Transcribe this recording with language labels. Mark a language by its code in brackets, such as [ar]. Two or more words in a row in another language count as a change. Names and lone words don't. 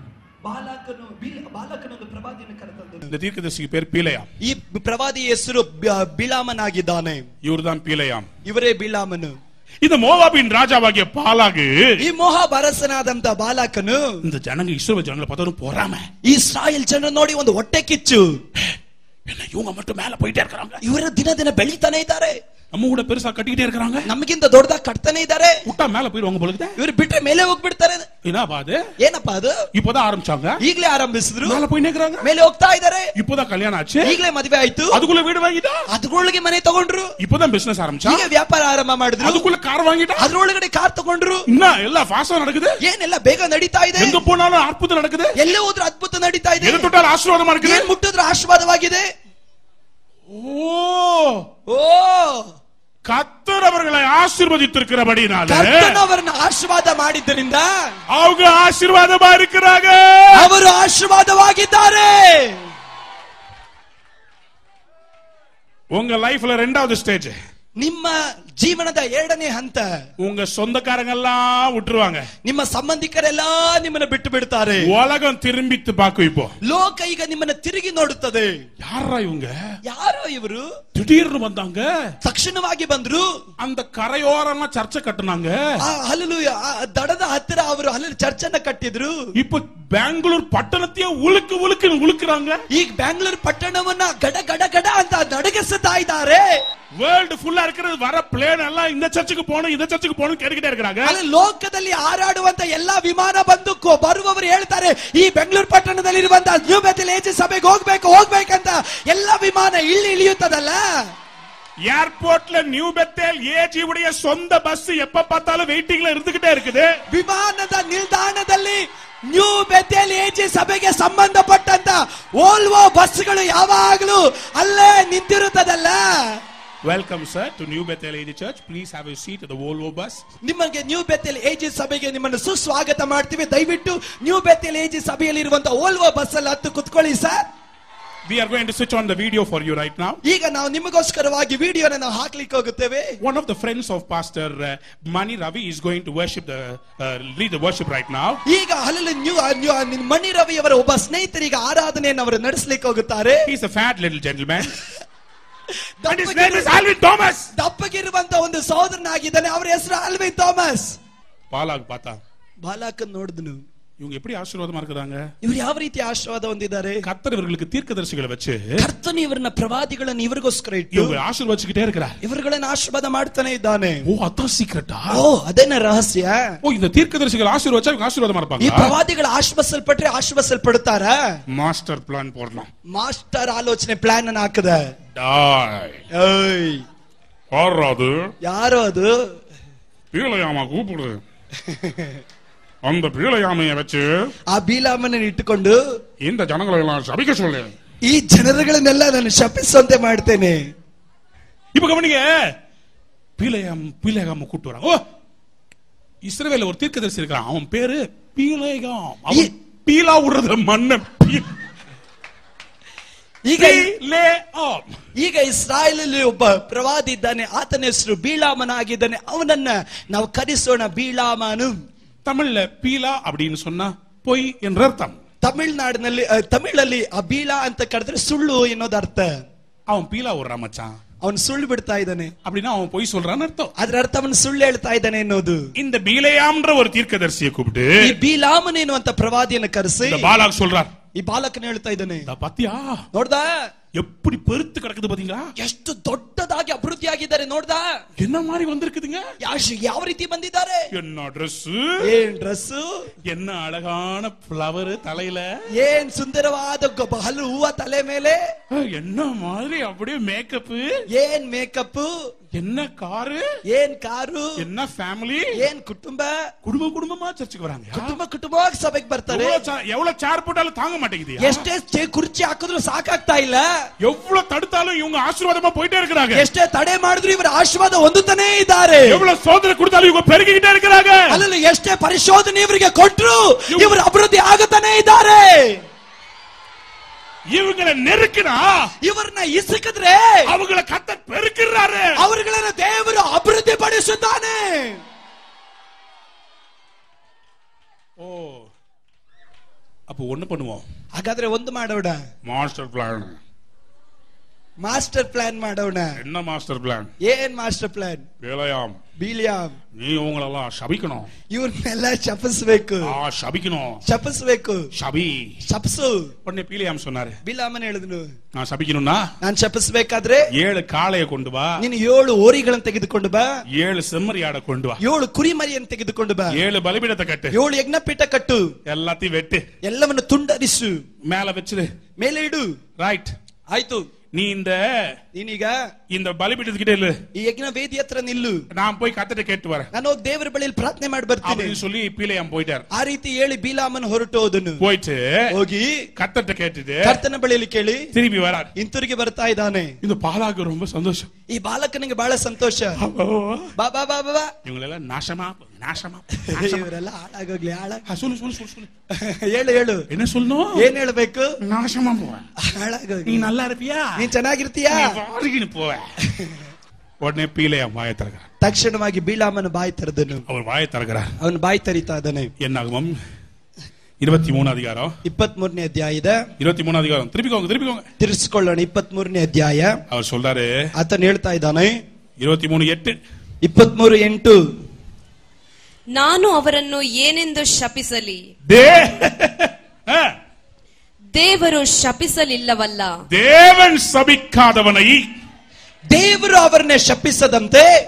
[kn] ಬಾಲಕನೊಂದು ಪ್ರವಾದಿಯನ್ನು ಕರೆತಂದನು [ta] இந்த தீர்க்கதரிசிக்கு பேர் பீலையாம் [kn] ಈ ಪ್ರವಾದಿ ಹೆಸರು ಬಿಳಾಮನಾಗಿದ್ದಾನೆ [ta] இவர்தான் பீலையாம் [kn] ಇವರೇ ಬಿಳಾಮನು [ta] இந்த மோவாபின் ராஜாவாகிய பாலாகு [kn] ಈ ಮೋವಾಬ್ ಅರಸನಾದಂತ ಬಾಲಕನು [ta] இந்த ஜனங்க இஸ்ரவேல் ஜனங்களை பார்த்தா போறாம [kn] ಇಸ್ರಾಯೇಲ್ ಜನರು ನೋಡಿ ಒಂದು ಹೊಟ್ಟೆ ಕಿಚ್ಚು [ta] என்ன இவங்க மட்டும் மேல போயிட்டே இருக்காங்க [kn] ಇವರು ದಿನ ದಿನ ಬೆಳೀತಾನೆ ಇದ್ದಾರೆ [ta] நம்ம கூட பெருசா கட்டிக்கிட்டே இருக்காங்க [kn] ನಮಗಿಂತ ದೊಡ್ಡದಾಗಿ ಕಟ್ತಾನೆ ಇದ್ದಾರೆ [ta] விட்டா மேல போயிடுவாங்க போல இருக்குது [kn] ಇವರು ಬಿಟ್ರೆ ಮೇಲೆ ಹೋಗ್ಬಿಡ್ತಾರೆ [ta] என்னப்பா அது [kn] ಏನಪ್ಪಾ ಅದು [ta] இப்போதான் ஆரம்பிச்சாங்க [kn] ಈಗಲೇ ಆರಂಭಿಸಿದ್ರು [ta] மேல போய் நிக்கறாங்க [kn] ಮೇಲೆ ಹೋಗ್ತಾ ಇದ್ದಾರೆ [ta] இப்போதான் கல்யாணம் ஆச்சு [kn] ಈಗಲೇ ಮದುವೆ ಆಯ್ತು [ta] அதுக்குள்ள வீடு வாங்கிட்டா [kn] ಅದರೊಳಗೆ ಮನೆ ತಗೊಂಡ್ರು [ta] இப்போதான் பிசினஸ் ஆரம்பிச்சா [kn] ಈಗ ವ್ಯಾಪಾರ ಆರಂಭ ಮಾಡಿದ್ರು [ta] அதுக்குள்ள கார் வாங்கிட்டா [kn] ಅದರೊಳಗಡೆ ಕಾರ್ ತಗೊಂಡ್ರು [ta] என்ன எல்லாம் ஃபாஸ்டா நடக்குது [kn] ಏನೆಲ್ಲ ಬೇಗ ನಡೀತಾ ಇದೆ [ta] எங்க போனாலும் அற்புதம் நடக்குது [kn] ಎಲ್ಲೇ ಹೋದ್ರೂ ಅದ್ಭುತ ನಡೀತಾ ಇದೆ [ta] எது தொட்டாலும் ஆசீர்வாதமா இருக்குது [kn] ಏನ್ ಮುಟ್ಟಿದ್ರು ಆಶೀರ್ವಾದವಾಗಿದೆ [ta] ஓ கர்த்தர் அவர்களை ஆசீர்வதித்திருக்கிறபடினால [kn] ಕರ್ತನು ಅವರನ್ನು ಆಶೀರ್ವಾದ ಮಾಡಿದ್ದರಿಂದ [ta] அவங்க ஆசீர்வாதமா இருக்கிறாங்க [kn] ಅವರು ಆಶೀರ್ವಾದವಾಗಿದ್ದಾರೆ [ta] உங்க லைஃப்ல ரெண்டாவது ஸ்டேஜ் [kn] ನಿಮ್ಮ ಜೀವನದ ಎರಡನೇ ಹಂತ [ta] உங்க சொந்தக்காரங்க எல்லாம் விட்டுருவாங்க [kn] ನಿಮ್ಮ ಸಂಬಂಧಿಕರೆಲ್ಲ ನಿಮ್ಮನ್ನ ಬಿಟ್ಟು ಬಿಡ್ತಾರೆ [ta] உலகம் திரும்பித்து பார்க்கும் இப்போ [kn] ಲೋಕ ಈಗ ನಿಮ್ಮನ್ನ ತಿರುಗಿ ನೋಡುತ್ತದೆ [ta] யாரா இவங்க [kn] ಯಾರೋ ಇವರು [ta] திடீர்னு வந்தாங்க [kn] ತಕ್ಷಣವಾಗಿ ಬಂದ್ರು [ta] அந்த கரையோரமா சர்ச்சை கட்டுனாங்க [kn] ಹಲ್ಲೆಲೂಯಾ ದಡದ ಹತ್ತಿರ ಅವರು ಅಲ್ಲಿ ಚರ್ಚನ್ನ ಕಟ್ಟಿದ್ರು [ta] இப்போ பெங்களூர் பட்டணத்தையே உழுக்குறாங்க [kn] ಈಗ ಬೆಂಗಳೂರು ಪಟ್ಟಣವನ್ನ ಗಡ ಗಡ ಗಡ ಅಂತ ನಡಗಿಸುತ್ತಾ ಇದ್ದಾರೆ [ta] வேர்ல்ட் ஃபுல்லா இருக்கிறது வர பிளேன் எல்லாம் இந்த சர்ச்சுக்கு போணும் இந்த சர்ச்சுக்கு போணும் கேட்டுக்கிட்டே இருக்காங்க [kn] ಅಲ್ಲಿ ಲೋಕದಲ್ಲಿ ಹಾರಾಡುವಂತ ಎಲ್ಲಾ ವಿಮಾನ ಬಂದು ಬರುವವರು ಹೇಳ್ತಾರೆ ಈ ಬೆಂಗಳೂರು ಪಟ್ಟಣದಲ್ಲಿ ಇರುವಂತ ನ್ಯೂ ಬೆಥೆಲ್ ಏಜಿ ಸಭೆಗೆ ಹೋಗ್ಬೇಕಂತ ಎಲ್ಲಾ ವಿಮಾನ ಇಳಿಯುತ್ತದಲ್ಲ [ta] ஏர்போர்ட்ல நியூ பெத்தேல் ஏஜி உடைய சொந்த பஸ் எப்ப பார்த்தாலும் வெயிட்டிங்ல இருந்துகிட்டே இருக்குது [kn] ವಿಮಾನದ ನಿಲ್ದಾಣದಲ್ಲಿ ನ್ಯೂ ಬೆಥೆಲ್ ಏಜಿ ಸಭೆಗೆ ಸಂಬಂಧಪಟ್ಟಂತ ವೋಲ್ವೋ ಬಸ್ಗಳು ಯಾವಾಗಲೂ ಅಲ್ಲೇ ನಿಂತಿರುತ್ತದಲ್ಲ [en] Welcome sir to New Bethel AG Church. Please have a seat at the Volvo bus. [kn] ನಿಮಗೆ ನ್ಯೂ ಬೆಥೆಲ್ ಏಜಿ ಸಭೆಗೆ ನಿಮ್ಮನ್ನು ಸುಸ್ವಾಗತ ಮಾಡ್ತೀವಿ. ದಯವಿಟ್ಟು ನ್ಯೂ ಬೆಥೆಲ್ ಏಜಿ ಸಭೆಯಲ್ಲಿ ಇರುವಂತ ವೋಲ್ವೋ ಬಸ್ ಅಲ್ಲಿ ಹತ್ತು ಕುತ್ಕೊಳ್ಳಿ ಸರ್. [en] We are going to switch on the video for you right now. [kn] ಈಗ ನಾವು ನಿಮಗೋಸ್ಕರವಾಗಿ ವಿಡಿಯೋನ ನಾವು ಹಾಕ್ಲಿಕ್ಕೆ ಹೋಗುತ್ತೇವೆ. [en] One of the friends of Pastor Mani Ravi is going to lead the worship right now. [kn] ಈಗ ಹಲ್ಲೆಲೂಯಾ ಮಣಿ ರವಿ ಅವರ ಒಬ್ಬ ಸ್ನೇಹಿತರಿಗೆ ಆರಾಧನೆಯನ್ನು ಅವರು ನಡೆಸಲಿಕ್ಕೆ ಹೋಗುತ್ತಾರೆ. [en] He is a fat little gentleman. And his name is Alvin Thomas. [kn] ದಪ್ಪಗಿರುವಂತ ಒಂದು ಸಹೋದರನಾಗಿದ್ದಾನೆ. ಅವರ ಹೆಸರು ಆಲ್ವಿನ್ ಥಾಮಸ್. ಬಾಲಾಕನ್ ನೋಡಿದನು. [ta] இவங்க எப்படி ஆசீர்வாதமா இருக்காங்க? [kn] ಇವರು ಯಾವ ರೀತಿ ಆಶೀರ್ವಾದ ಹೊಂದಿದ್ದಾರೆ? [ta] கர்த்தர் இவர்களுக்கு தீர்க்கதரிசிகளை வச்சு [kn] ಕರ್ತನು ಇವರನ್ನ ಪ್ರವಾದಿಗಳನ್ನು ಇವರಿಗೋಸ್ಕರ ಇಟ್ಟು [ta] இவங்க ஆசீர்வதிச்சிட்டே இருக்கார். [kn] ಇವರುಗಳನ್ನು ಆಶೀರ್ವಾದ ಮಾಡ್ತಾನೆ ಇದ್ದಾನೆ. [ta] ஓ அதான் சீக்ரெட்டா? [kn] ಓ ಅದೇನ ರಹಸ್ಯ? [ta] ஓ இந்த தீர்க்கதரிசிகள் ஆசீர்வதிச்சா இவங்க ஆசீர்வாதமா இருப்பாங்க. [kn] ಈ ಪ್ರವಾದಿಗಳು ಆಶೀರ್ವದಿಸಲ್ಪಟ್ರೆ ಆಶೀರ್ವದಿಸಲ್ಪಡುತ್ತಾರಾ? [en] master plan [ta] போடலாம். [kn] ಮಾಸ್ಟರ್ ಆಲೋಚನೆ ಪ್ಲಾನ್ ಅನ್ನು ಹಾಕದ. ಡಾಯ್. [ta] ಏಯ್ யாரோ அது பீலையாமா கூப்பிடு. அந்த பீலையாமைய வச்சு [kn] ಬೀಲಾಮನ ಇಟ್ಟುಕೊಂಡು [ta] இந்த ஜனங்களை எல்லாம் சபிக்க சொல்லு. [kn] ಈ ಜನರುಗಳನ್ನೆಲ್ಲ ನಾನು ಶಪಿಸುವಂತೆ ಮಾಡ್ತೇನೆ. [ta] இப்ப கவனிங்க, பீலையாம கூப்பிட்டு வராங்க. ஓ, இஸ்ரவேல்ல ஒரு தீர்க்கதரிசி இருக்கான், அவன் பேரு பீலேகாம். அவன் பீலா விடுறது மண்ண. [kn] ಈಗ ಇಸ್ರಾಯೇಲಲ್ಲಿ ಒಬ್ಬ ಪ್ರವಾದಿ ಇದ್ದಾನೆ, ಆತನ ಹೆಸರು ಬೀಳಾಮನಾಗಿದ್ದಾನೆ. ಅವನನ್ನ ನಾವು ಕರೆಸೋಣ ಬೀಳಾಮನು. [ta] தமிழ்ல பீலா அப்படின்னு சொன்னா பொய் என்ற அர்த்தம். [kn] ತಮಿಳಲ್ಲಿ ಆ ಬೀಳಾ ಅಂತ ಕರೆದ್ರೆ ಸುಳ್ಳು ಎನ್ನೋದು ಅರ್ಥ. [ta] அவன் பீலா விடுறான் மச்சான், [kn] ಅವನು ಸುಳ್ಳು ಬಿಡ್ತಾ ಇದ್ದಾನೆ [ta] அப்படின்னா ಅವன் பொய் சொல்றான்னு ಅರ್ಥ. [kn] ಅದರ ಅರ್ಥ ಅವನು ಸುಳ್ಳು ಹೇಳ್ತಾ ಇದ್ದಾನೆ ಎನ್ನುವುದು. [ta] இந்த பீலேயாம்ன்ற ஒரு தீர்க்கதரிசியை கூப்பிட்டு [kn] ಈ ಬೀಲಾಮನ್ ಎನ್ನುವಂತ ಪ್ರವಾದಿಯನ್ನು ಕರೆಸಿ [ta] பாலாக் சொல்றார், [kn] ಈ ಬಾಲಕನ ಹೇಳ್ತಾ ಇದ್ದಾನೆ, [ta] பாத்தியா [kn] ನೋಡ್ದಾ [ta] எப்படி பெருத்து கிடக்குது பாத்தீங்களா, [kn] ಎಷ್ಟು ದೊಡ್ಡದಾಗಿ ಅಭಿವೃದ್ಧಿ ಆಗಿದ್ದಾರೆ ನೋಡ್ದಾ, [ta] என்ன மாதிரி வந்திருக்குதுங்க, [kn] ಯಾವ ರೀತಿ ಬಂದಿದ್ದಾರೆ, [ta] என்ன ಡ್ರೆಸ್, [kn] ಏನ್ ಡ್ರೆಸ್, [ta] என்ன ಅಳಗಾன ಫ್ಲವರ್ தலையில, [kn] ಏನ್ ಸುಂದರವಾದ ಹಲ್ಲು ಹೂವ ತಲೆ ಮೇಲೆ, [ta] என்ன மாதிரி அப்படியே ಮೇಕಪ್, [kn] ಏನ್ ಮೇಕಪ್, [ta] என்ன காரு, [kn] ಏನ್ ಕಾರು, [ta] என்ன ಫ್ಯಾಮಿಲಿ, [kn] ಏನ್ ಕುಟುಂಬ, [ta] குடும்பமா சர்ச்சுக்கு வராங்க, [kn] ಕುಟುಂಬವಾಗಿ ಸಭೆಗೆ ಬರ್ತಾರೆ. [ta] எவ்வளவு சேர் போட்டாலும் தாங்க மாட்டேங்குது, [kn] ಎಷ್ಟೇ ಕುರ್ಚಿ ಹಾಕಿದ್ರು ಸಾಕಾಗ್ತಾ ಇಲ್ಲ, [ta] எவ்வளவு தடுத்தாலும் இவங்க ஆசீர்வாதமா போயிட்டே இருக்காங்க, [kn] ಎಷ್ಟೇ ತಡೆ ಮಾಡಿದ್ರು ಇವರ ಆಶೀರ್ವಾದ ಹೊಂದುತ್ತಾನೇ ಇದ್ದಾರೆ, [ta] எவ்வளவு சோதனை கொடுத்தாலும் இவங்க பெருகிட்டே இருக்காங்க, [kn] ಅಲ್ಲಲ್ಲ ಎಷ್ಟೇ ಪರಿಶೋಧನೆ ಇವರಿಗೆ ಕೊಟ್ಟರು ಇವರು ಅಭಿವೃದ್ಧಿ ಆಗುತ್ತಾನೇ ಇದ್ದಾರೆ. [ta] இவங்களை நெருக்கினா, [kn] ಇವರನ್ನ ಇಸುಕಿದ್ರೆ [ta] அவங்களை கர்த்தர் பெருக்கிறாரு, [kn] ಅವರುಗಳನ್ನು ದೇವರು ಅಭಿವೃದ್ಧಿ ಪಡಿಸುತ್ತಾನೆ. [ta] ஓ, அப்ப ஒண்ணு பண்ணுவோம், [kn] ಹಾಗಾದ್ರೆ ಒಂದು ಮಾಡೋಣ, [en] master plan [kn] ಮಾಡೋಣ. [ta] என்ன [en] master plan, [kn] ಏನ್ [en] master plan, [kn] ಬೀಳಿಯಾಮ್ [ta] நீ உங்களெல்லாம் சபிக்கணும், [kn] ಇವ್ರನ್ನೆಲ್ಲ ಶಪಿಸಬೇಕು, ಶಪಿಸಬೇಕು, ಶಪಿಸು. [ta] உடனே பீலியாம் சொன்னாரு, [kn] ಬೀಳಾಮನ್ ಹೇಳಿದನು, [ta] நான் சபிக்கணும்னா [kn] ನಾನು ಶಪಿಸಬೇಕಾದ್ರೆ 7 ಕಾಳೆಯ ಕೊಂಡು ಬಾ, ನೀನು 7 ಓರಿಗಳನ್ನು ತೆಗೆದುಕೊಂಡು ಬಾ, [ta] 7 செம்மறியாட கொண்டு வா, [kn] 7 ಕುರಿಮರಿಯನ್ನು ತೆಗೆದುಕೊಂಡು ಬಾ, [ta] 7 ಬಲಿಪೀಠத்தை கட்டு, [kn] 7 ಯಜ್ಞಪೀಠ ಕಟ್ಟು, [ta] எல்லாத்தையும் வெட்டு, [kn] ಎಲ್ಲವನ್ನು ತುಂಡರಿಸು, [ta] மேல வச்சிரு, [kn] ಮೇಲೆ ಇಡು. [ta] ரைட், [kn] ಆಯ್ತು. ನೀನೀಗ [ta] இந்த பலிபீಠத்துக்கிட்ட இல்ல, [kn] ಈ ಯಜ್ಞ ವೇದಿ ಹತ್ರ ನಿಲ್ಲು, [ta] நான் போய் கர்த்தரை கேட்டு வரேன், [kn] ನಾನು ಹೋಗಿ ದೇವರ ಬಳಿಯಲ್ಲಿ ಪ್ರಾರ್ಥನೆ ಮಾಡಿ ಬರ್ತೀನಿ [ta] அப்படின்னு சொல்லி பீலியாம் போயிட்டார். [kn] ಆ ರೀತಿ ಹೇಳಿ ಬೀಲಾಮನ್ ಹೊರಟು ಹೋದನು. [ta] போயிட்டு [kn] ಹೋಗಿ [ta] கர்த்தரை கேட்டுட்டு [kn] ಕರ್ತನ ಬಳಿಯಲ್ಲಿ ಕೇಳಿ [ta] திரும்பಿ வரார். [kn] ಹಿಂತಿರುಗಿ ಬರ್ತಾ ಇದ್ದಾನೆ. [ta] இந்த பாலாக்கு ரொம்ப சந்தோஷம், [kn] ಈ ಬಾಲಕನಿಗೆ ಬಹಳ ಸಂತೋಷ. ಬಾ ಬಾ ಬಾ ಬಾ, [ta] இவங்களெல்லாம் நாசமா [kn] ಇವರೆಲ್ಲ ಹಾಳಾಗೋಗ್ಲಿ, [ta] சொல்லு [kn] ಹೇಳು [ta] என்ன சொல்லணும், [kn] ಏನ್ ಹೇಳ್ಬೇಕು, [ta] நாசமா போவேன், [kn] ಹಾಳಾಗೋಗ್ಲಿ, [ta] நீ நல்லா இருப்பியா, [kn] ನೀನ್ ಚೆನ್ನಾಗಿರ್ತೀಯಾ, [ta] போவேன். உடனே பீலியாம் வாயை திறக்கிறார், [kn] ತಕ್ಷಣವಾಗಿ ಬೀಳಾಮನ ಬಾಯಿ ತೆರೆದನು, [ta] அவர் வாயை திறக்கிறார், [kn] ಅವನು ಬಾಯಿ ತೆರಿತಾ ಇದ್ದಾನೆ. [ta] என்னாகும் 23 அதிகாரம் [kn] 23ನೇ ಅಧ್ಯಾಯದ [ta] 23 அதிகாரம், திருப்பிக்கோங்க [kn] ತಿರ್ಸ್ಕೊಳ್ಳೋಣ. 23ನೇ ಅಧ್ಯಾಯ [ta] அவர் சொல்றாரு, [kn] ಆತನು ಹೇಳ್ತಾ ಇದ್ದಾನೆ [ta] 23:8, [kn] 23:8, ನಾನು ಅವರನ್ನು ಏನೆಂದು ಶಪಿಸಲಿ, ದೇವರು ಶಪಿಸಲಿಲ್ಲವಲ್ಲ, [ta] தேவன் சபிக்காதவனை [kn] ದೇವರು ಅವರನ್ನೇ ಶಪಿಸದಂತೆ